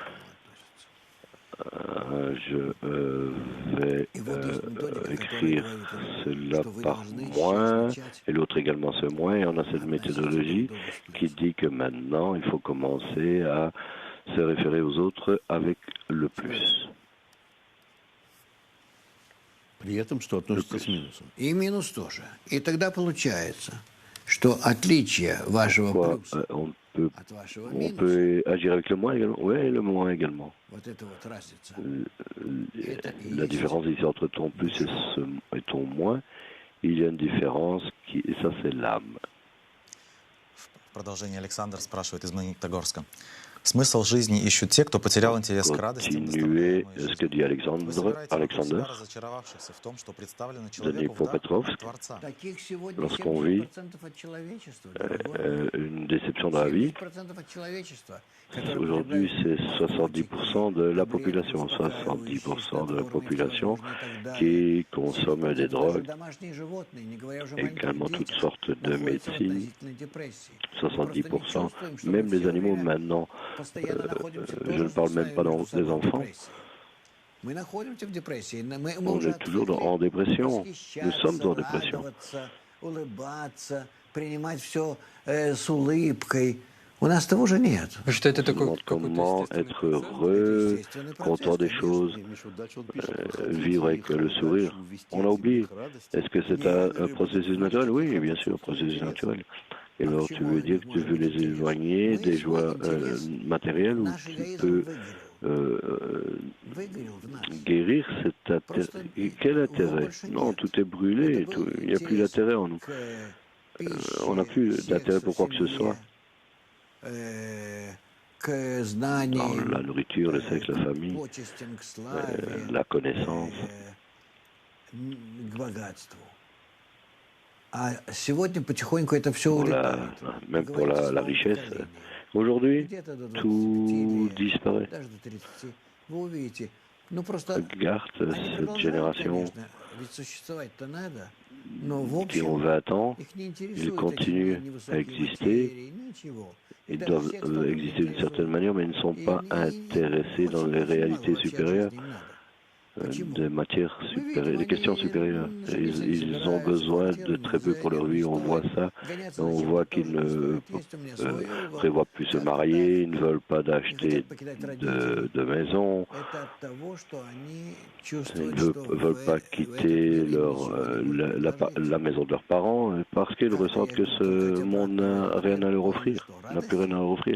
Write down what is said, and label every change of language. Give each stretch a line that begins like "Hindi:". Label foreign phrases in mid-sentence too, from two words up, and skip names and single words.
French: Je vais écrire cela par moins et l'autre également ce moins, et on a cette méthodologie qui dit que maintenant il faut commencer à se référer aux autres avec le plus.
Russian: При этом, что относится с минусом. И минус тоже. И тогда получается, что отличие вашего плюса от вашего
French: On
Russian: минуса,
French: peut agir avec le moins également. Oui, le moins également.
Russian: вот это вот разница,
French: La différence ici entre ton plus et ton moins, il y a une différence et ça c'est l'âme.
Russian: В продолжение Александр спрашивает из Магнитогорска. Смысл жизни ищут те, кто потерял интерес к радостям,
French: Continuer
Russian: доставляемой
French: ce que
Russian: жизнью.
French: dit
Russian: Вы собираете вокруг себя
French: Alexander,
Russian: разочаровавшихся в том, что представлено
French: Denis
Russian: человеку в дар от
French: Popetrovsk,
Russian: Творца. Таких сегодня
French: lorsqu'on vit
Russian: 70% от человечества, дорогой мой.
French: une déception dans la vie,
Russian: 70% от человечества, которые
French: aujourd'hui c'est
Russian: потребляют
French: 70% de la population,
Russian: успокаивающие,
French: 70% de la
Russian: снотворные,
French: population
Russian: всевозможные и так далее.
French: qui
Russian: И
French: consomme des
Russian: 70% даже
French: drogues,
Russian: домашние животные, не говоря уже о маленьких
French: également toutes
Russian: детях,
French: sortes de
Russian: находятся в
French: médecines,
Russian: относительной депрессии. Мы просто не
French: 70%,
Russian: чувствуем, что мы
French: même les
Russian: все
French: animaux
Russian: время
French: maintenant,
Russian: постоянно находимся
French: je
Russian: тоже
French: ne parle même pas
Russian: между
French: des
Russian: собой в
French: enfants,
Russian: депрессии. Мы находимся в депрессии. Мы
French: on
Russian: уже
French: est toujours
Russian: отвыкли
French: en dépression, nous sommes
Russian: восхищаться,
French: en dépression.
Russian: радоваться, улыбаться, принимать все с улыбкой. У нас того уже нет. Вы считаете,
French: On se
Russian: такой
French: demande
Russian: какой-то
French: comment
Russian: естественный
French: être
Russian: процесс?
French: heureux,
Russian: Естественный
French: content
Russian: процесс,
French: des
Russian: конечно.
French: choses, vivre avec le sourire. On a oublié. Est-ce que c'est un processus naturel? Oui, bien sûr, processus naturel. Et alors, tu veux dire que tu veux les éloigner des joies matérielles où
Russian: Наш
French: tu
Russian: эгоизм
French: peux
Russian: выгорел. Выгорел в нас.
French: guérir cet intérêt? Quel intérêt? Non, tout est brûlé, il n'y a plus d'intérêt en nous. On n'a plus d'intérêt pour quoi que ce soit.
Russian: К
French: Dans
Russian: знаниям,
French: la nourriture, le sexe, la famille,
Russian: почестям, к славе,
French: la connaissance.
Russian: к богатству. А сегодня потихоньку это все
French: Pour
Russian: улетает.
French: même pour la richesse. Aujourd'hui,
Russian: Где-то до 25
French: tout
Russian: лет,
French: disparaît.
Russian: даже до 30. Вы увидите. Ну просто
French: Regarde
Russian: они
French: cette
Russian: продолжают,
French: génération
Russian: конечно, ведь существовать-то надо. Но в
French: qui ont
Russian: общем
French: 20 ans,
Russian: их не
French: ils
Russian: интересует
French: continuent
Russian: эти
French: à
Russian: невысокие
French: exister.
Russian: материи, ничего. И
French: Ils
Russian: даже
French: doivent
Russian: секс тоже не
French: exister d'une
Russian: интересует.
French: certaine manière, mais ils ne sont pas intéressés dans les réalités supérieures, des matières supérieures, des questions supérieures. Ils ont besoin de très peu pour leur vie. On voit ça. On voit qu'ils ne prévoient plus se marier, ils ne veulent pas d'acheter de maison, ils ne veulent pas quitter la maison de leurs parents parce qu'ils ressentent que ce monde n'a rien à leur offrir, n'a plus rien à leur offrir.